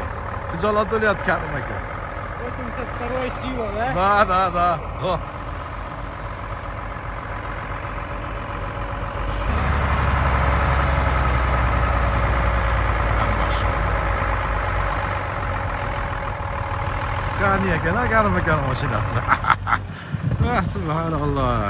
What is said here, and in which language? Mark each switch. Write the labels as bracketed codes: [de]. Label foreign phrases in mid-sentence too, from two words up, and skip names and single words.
[uz] Hijolat bo'lyapti [tr] kendime ki. [ru] 82 сила, да? Da. Oh. [uz] Scania ekan, karım mashinasi. Subhanallah.